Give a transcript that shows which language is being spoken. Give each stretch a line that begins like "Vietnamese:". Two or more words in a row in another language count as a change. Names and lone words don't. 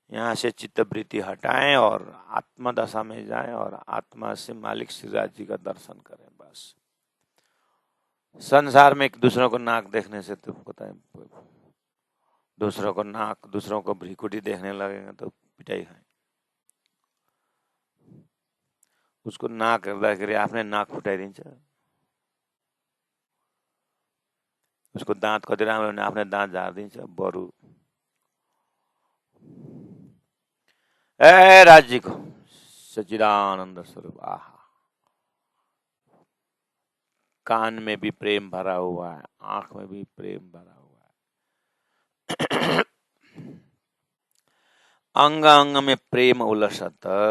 Hindi: यहाँ से चित्तवृत्ति हटाएं और आत्मा दशा में जाएं और आत्मा से मालिक श्रीराज जी का दर्शन करें। बस संसार में एक दूसरों को नाक देखने से तो पता है, दूसरों को नाक, दूसरों को भ्रिकुटी देखने लगेंगे तो पिटाई है।
Nepali: उसको नाक हेर्दाखेरि आफ्नै नाक फुटाइदिन्छ, उसको दाँत कति राम्रो भने आफ्नै दाँत झारिदिन्छ। बरु ए राज्यको
Hindi: सच्चिदानंद स्वरूप, आहा, कान में भी प्रेम भरा हुआ है, आंख में भी प्रेम भरा हुआ है, अंग अंग में प्रेम उलसत।